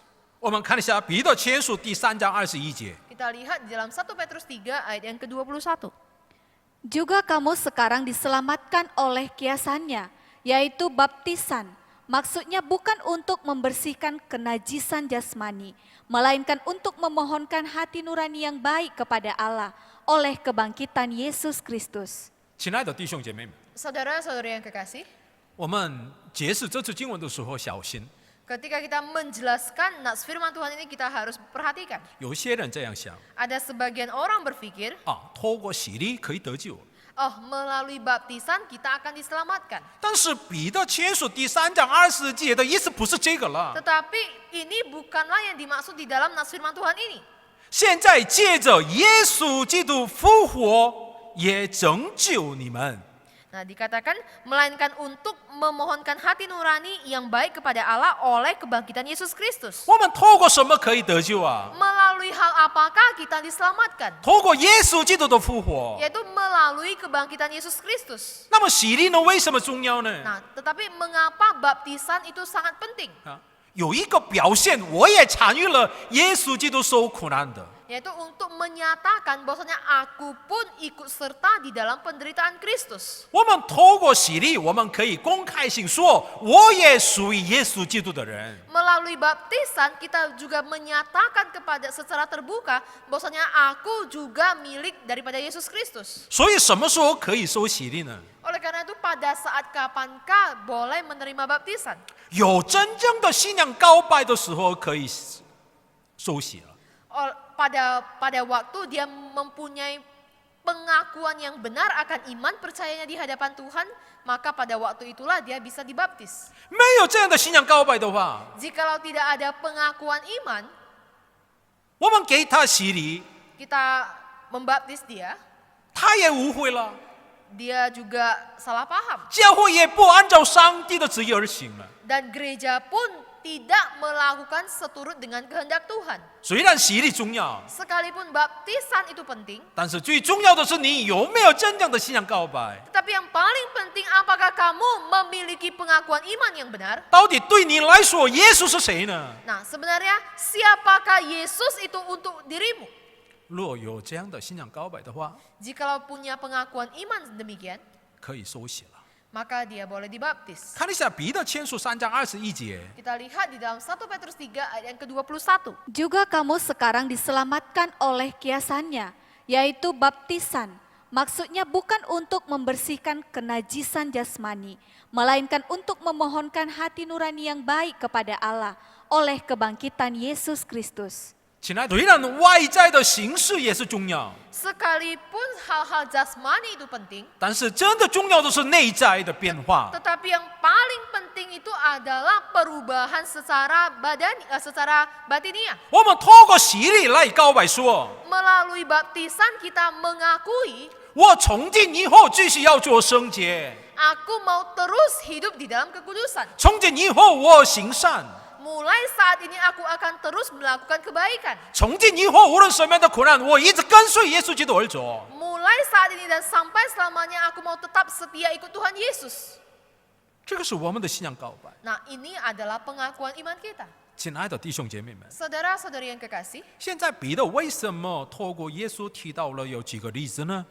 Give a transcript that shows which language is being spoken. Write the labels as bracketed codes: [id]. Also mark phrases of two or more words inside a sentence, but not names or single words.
[zh] 我们看一下彼得前书第3章21节。 [id] Kita lihat di dalam 1 Petrus 3 ayat yang ke-21. Juga kamu sekarang diselamatkan oleh kiasannya, yaitu baptisan. Maksudnya bukan untuk membersihkan kenajisan jasmani, melainkan untuk memohonkan hati nurani yang baik kepada Allah oleh kebangkitan Yesus Kristus. [zh] 亲爱的弟兄姐妹们， [id] Saudara-saudara yang kekasih, [zh] 我们解释这次经文的时候小心。 [id] ketika kita menjelaskan nas firman Tuhan ini kita harus perhatikan. [zh] 有些人这样想 [id] Ada sebagian orang berpikir, [zh] 透过洗礼可以得救。 [id] oh melalui baptisan kita akan diselamatkan. [zh] 但是彼得前书第3章20节的意思不是这个了。 [id] Tetapi ini bukanlah yang dimaksud di dalam nas firman Tuhan ini. [zh] 现在借着耶稣基督复活，也拯救你们。 [id] Nah, dikatakan melainkan untuk memohonkan hati nurani yang baik kepada Allah oleh kebangkitan Yesus Kristus. [zh] 我们透过什么可以得救啊？ [id] Melalui hal apakah kita diselamatkan? [zh] 透过耶稣基督的复活。 [id] Yaitu melalui kebangkitan Yesus Kristus. [zh] 那么洗礼呢？为什么重要呢？ [id] Nah, tetapi mengapa baptisan itu sangat penting? [zh] 有一个表现，我也参与了耶稣基督受苦难的。 [id] Yaitu untuk menyatakan bahwasanya aku pun ikut serta di dalam penderitaan Kristus. [zh] 我们透过洗礼，我们可以公开性说，我也属于耶稣基督的人。 [id] Melalui baptisan kita juga menyatakan kepada secara terbuka bahwasanya aku juga milik daripada Yesus Kristus. [zh] 所以什么时候可以受洗礼呢？ [id] Oleh karena itu pada saat kapankah boleh menerima baptisan? [zh] 有真正的信仰告白的时候可以受洗了。 [id] Pada waktu dia mempunyai pengakuan yang benar akan iman percayanya di hadapan Tuhan, maka pada waktu itulah dia bisa dibaptis. [zh] 没有这样的信仰告白的话， [id] Jikalau tidak ada pengakuan iman, [zh] 我们给他洗礼， [id] kita membaptis dia, [zh] 他也误会了， [id] dia juga salah paham. [zh] 教会也不按照上帝的旨意而行了。 [id] Dan gereja pun tidak melakukan seturut dengan kehendak Tuhan. [zh] 虽然洗礼重要， [id] Sekalipun baptisan itu penting, [zh] 但是最重要的是你有没有真正的信仰告白， [id] tetapi yang paling penting apakah kamu memiliki pengakuan iman yang benar? [zh] 到底对你来说耶稣是谁呢？ [id] Nah, sebenarnya siapakah Yesus itu untuk dirimu? [zh] 若有这样的信仰告白的话， [id] Jikalau punya pengakuan iman demikian, [zh] 可以受洗了。 [id] maka dia boleh dibaptis. [zh] 看一下彼得前书3章21节， [id] Kita lihat di dalam 1 Petrus 3 ayat yang ke-21. Juga kamu sekarang diselamatkan oleh kiasannya, yaitu baptisan. Maksudnya bukan untuk membersihkan kenajisan jasmani, melainkan untuk memohonkan hati nurani yang baik kepada Allah oleh kebangkitan Yesus Kristus. [zh] 亲爱的，虽然外在的形式也是重要， [id] Sekalipun hal-hal jasmani itu penting, [zh] 但是真的重要的是内在的变化。 [id] tetapi yang paling penting itu adalah perubahan secara batiniah. [zh] 我们透过洗礼来告白说， [id] Melalui baptisan kita mengakui, [zh] 我从今以后继续要做圣洁， [id] aku mau terus hidup di dalam kekudusan. [zh] 从今以后我行善， [id] Mulai saat ini aku akan terus melakukan kebaikan. [zh] 从今以后无论什么样的苦难，我一直跟随耶稣基督而走。 [id] Mulai saat ini dan sampai selamanya aku mau tetap setia ikut Tuhan Yesus. [zh] 这个是我们的信仰告白。 [id] Nah, ini adalah pengakuan iman kita. [zh] 亲爱的弟兄姐妹们， [id] Saudara-saudari yang kekasih, [zh] 现在彼得为什么透过耶稣提到了有几个例子呢？